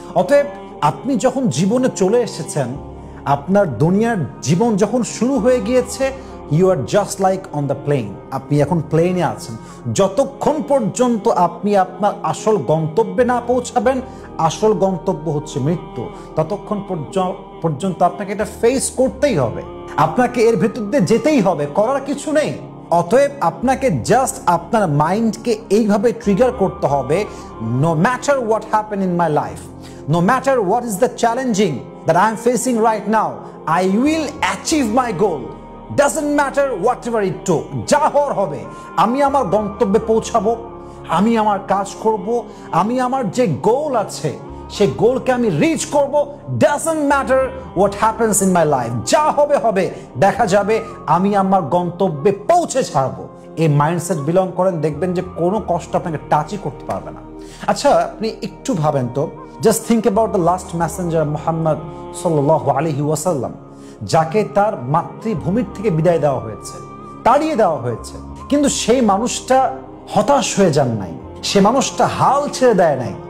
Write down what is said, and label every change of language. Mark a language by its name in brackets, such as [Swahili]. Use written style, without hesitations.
[Bangla] অতএব আপনি যখন জীবনে চলে এসেছেন, আপনার দুনিয়ার জীবন যখন শুরু হয়ে গিয়েছে, [English] You are just like on the plane. [Bangla] আপনি এখন প্লেনে আছেন। যতক্ষণ পর্যন্ত আপনি আপনার আসল গন্তব্যে না পৌঁছাবেন, আসল গন্তব্য হচ্ছে মৃত্যু, ততক্ষণ পর্যন্ত আপনাকে এটা ফেস করতেই হবে, আপনাকে এর ভেতর দিয়ে যেতেই হবে, করার কিছু নেই। অতএব আপনাকে জাস্ট আপনার মাইন্ডকে এইভাবে ট্রিগার করতে হবে, [English] No matter what happen in my life, no matter what is the challenging that I am facing right now, I will achieve my goal. Doesn't matter whatever it took. [Bangla] যা হওয়ার হবে, আমি আমার গন্তব্যে পৌঁছাবো, আমি আমার কাজ করব, আমি আমার যে গোল আছে সেই গোলকে আমি রিচ করব। [English] Doesn't matter what happens in my life. [Bangla] যা হবে হবে, দেখা যাবে, আমি আমার গন্তব্যে পৌঁছে ছাড়বো। এই মাইন্ডসেট বিলং করেন, দেখবেন যে কোনো কষ্ট আপনাকে টাচই করতে পারবে না। আচ্ছা, আপনি একটু ভাবেন তো, [English] just think about the last messenger [Bangla] Muhammad সাল্লাল্লাহু আলাইহি ওয়াসাল্লাম, যাকে তার মাতৃভূমির থেকে বিদায় দেওয়া হয়েছে, তাড়িয়ে দেওয়া হয়েছে, কিন্তু সেই মানুষটা হতাশ হয়ে যান নাই, সে মানুষটা হাল ছেড়ে দেয় নাই।